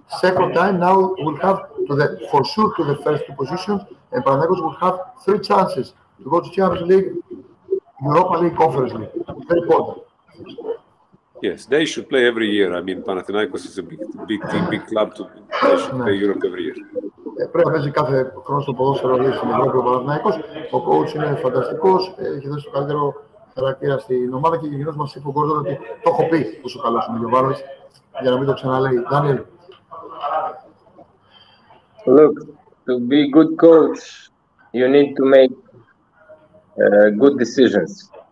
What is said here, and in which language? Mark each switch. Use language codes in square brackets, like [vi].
[en] Second time now we'll have for sure to the first two positions, and Panathinaikos will have 3 chances to go to Champions League, Europa League, Conference League. Very important. Yes, they should play every year. I mean, Panathinaikos is a big team, big club. They should play Europe every year. [el] Πρέπει να παίζει κάθε χρόνο στο ποδόσφαιρο στην Ευρώπη ο Παναθηναϊκός. Ο coach είναι φανταστικός, έχει δώσει το καλύτερο χαρακτήρα στην ομάδα και γενικώς μας είπε ο Gordon ότι το έχω πει πόσο καλός είναι ο Γιωβάνοβιτς, για να μην το ξαναλέει. [en] Daniel. Look, to be a good coach, you need to make good decisions.